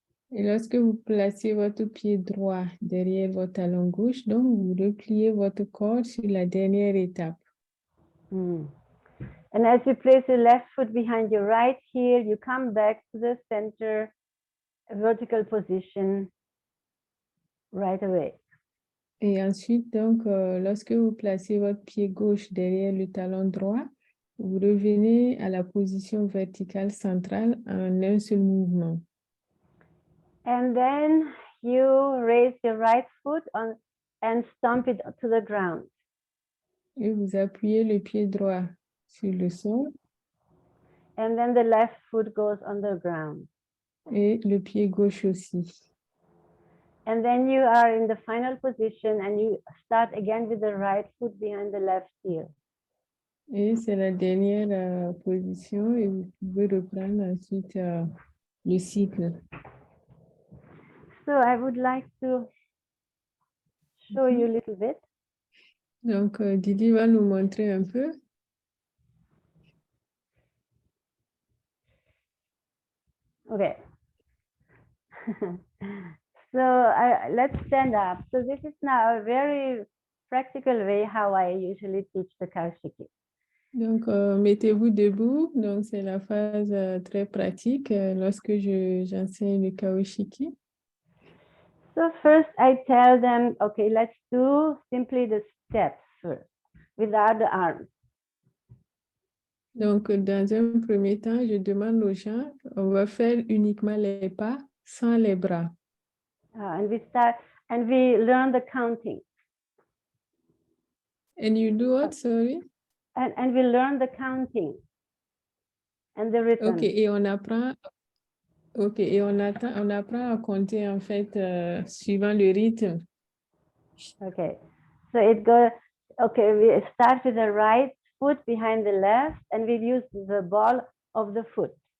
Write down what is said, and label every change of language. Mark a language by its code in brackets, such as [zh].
[fr] Et lorsque vous placez votre pied droit derrière votre talon gauche, donc vous repliez votre corps sur la dernière étape. [en] And as you place your left foot behind your right heel, you come back to the center vertical position right away. [fr] Et ensuite, donc, lorsque vous placez votre pied gauche derrière le talon droit, vous revenez à la position verticale centrale en un seul mouvement. [en] And then you raise your right foot and stomp it to the ground. [fr] Et vous appuyez le pied droit sur le sol. [en] And then the left foot goes on the ground. [fr] Et le pied gauche aussi. [en] And then you are in the final position and you start again with the right foot behind the left heel. [fr] Et c'est la dernière position et vous pouvez reprendre ensuite le cycle. [en] So I would like to show you a little bit. [fr] Donc, Didi va nous montrer un peu. [en] Okay. So let's stand up. So this is now a very practical way how I usually teach the Kaoshikii. [fr] Donc, mettez-vous debout. Donc, c'est la phase très pratique lorsque j'enseigne le Kaoshikii. [en] So first I tell them, okay, let's do simply the steps first, without the arms. [fr] Donc, dans un premier temps, je demande aux gens, on va faire uniquement les pas sans les bras. [en] And we start, and we learn the counting. And you do what, sorry? And we learn the counting and the rhythm. [fr] OK, et on apprend, OK, et on apprend à compter en fait suivant le rythme. [en] Okay, so it goes, okay, we start with the right foot behind the left, and we use the ball of the foot.